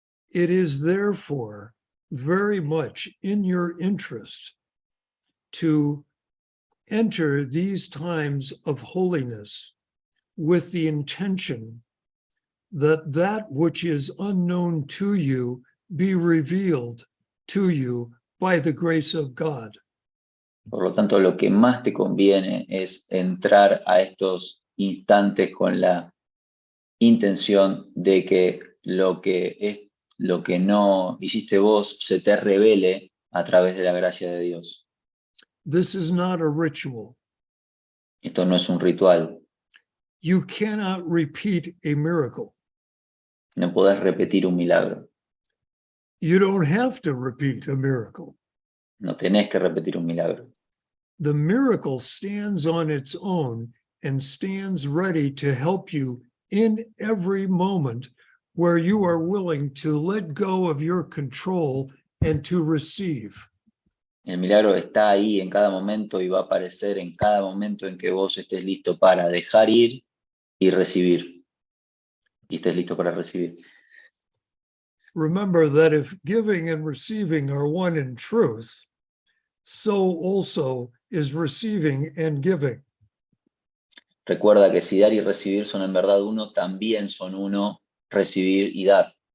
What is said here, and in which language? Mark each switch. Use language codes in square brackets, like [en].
[en] It is therefore very much in your interest to enter these times of holiness with the intention that that which is unknown to you be revealed to you by the grace of God. [es] Por lo tanto, lo que más te conviene es entrar a estos instantes con la intención de que lo que no hiciste vos se te revele a través de la gracia de Dios. [en] This is not a ritual. [es] Esto no es un ritual. [en] You cannot repeat a miracle. [es] No podés repetir un milagro. [en] You don't have to repeat a miracle. [es] No tenés que repetir un milagro. [en] The miracle stands on its own and stands ready to help you in every moment where you are willing to let go of your control and to receive. [es] El milagro está ahí en cada momento y va a aparecer en cada momento en que vos estés listo para dejar ir y recibir. Y estés listo para recibir. [en] Remember that if giving and receiving are one in truth, so also is receiving and giving. [es] Recuerda que si dar y recibir son en verdad uno, también son uno recibir y dar.